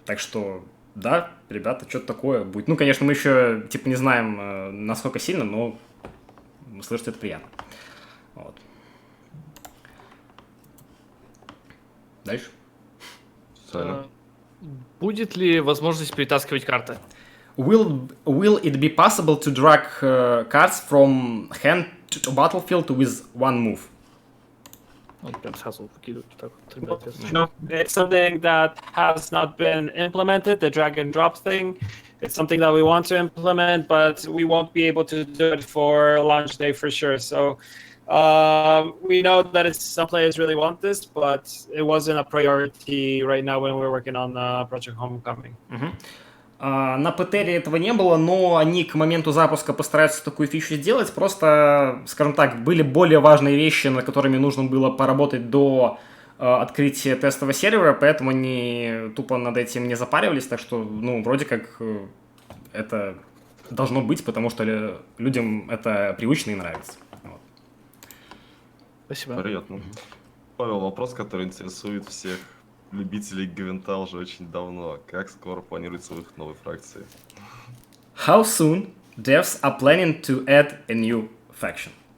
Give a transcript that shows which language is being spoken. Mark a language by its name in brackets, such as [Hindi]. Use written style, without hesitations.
[Russian] Так что, да, ребята, что-то такое будет. Ну, конечно, мы еще типа не знаем, насколько сильно, но слышать это приятно. Вот. Дальше. Будет ли возможность перетаскивать карты? [English] Will it be possible to drag cards from hand to battlefield with one move? [Russian] Он прям сразу выкидывает так вот, ребят. [English] No, it's something that has not been implemented, the drag and drop thing. It's something that we want to implement, but we won't be able to do it for launch day for sure. So we know that some players really want this, but it wasn't a priority right now when we're working on Project Homecoming. [Russian] На ПТРе этого не было, но они к моменту запуска постараются такую фичу сделать. Просто, скажем так, были более важные вещи, над которыми нужно было поработать до открытия тестового сервера, поэтому они тупо над этим не запаривались. Так что, ну, вроде как это должно быть, потому что людям это привычно и нравится. Вот. Спасибо. Приятно. Павел, вопрос, который интересует всех любителей Гвинта уже очень давно. Как скоро планируется выход новой фракции? [English] How soon devs are planning to add a new faction?